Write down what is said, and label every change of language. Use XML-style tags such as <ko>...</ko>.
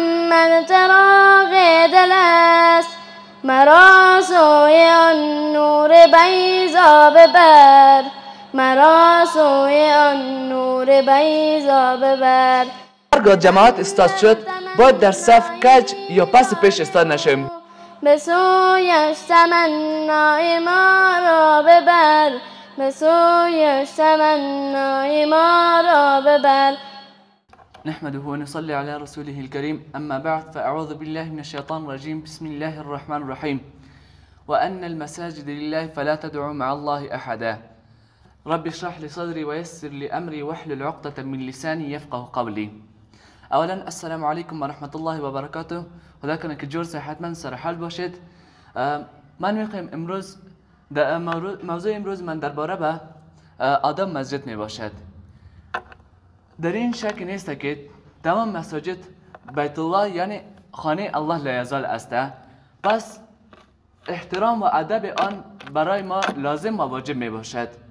<fa>من چراغ دل است، مرا سوی آن نور بیضا ببر، مرا سوی آن نور بیضا ببر. هرگاه جماعت استاد شد باید در صف کج یا پس پیش استاد نشویم. به سویش تمنای ما را ببر، به سویش تمنای ما را ببر.</fa> <ar>نحمده ونصلي على رسوله الكريم أما بعد فأعوذ بالله من الشيطان الرجيم بسم الله الرحمن الرحيم وأن المساجد لله فلا تدعوا مع الله أحدا رب اشرح لي صدري ويسر لي أمري واحلل عقدة من لساني يفقه قولي.</ar> <fa>اولا السلام علیکم و رحمت الله و برکاته. خدا کنه که جور صحتمند سر حال باشید. من میخوایم امروز موضوع امروز من درباره به آداب مسجد می باشد. در این شک نیست که تمام مساجد بیت الله یعنی خانه الله لا یزال است، پس احترام و ادب آن برای ما لازم و واجب می باشد.</fa>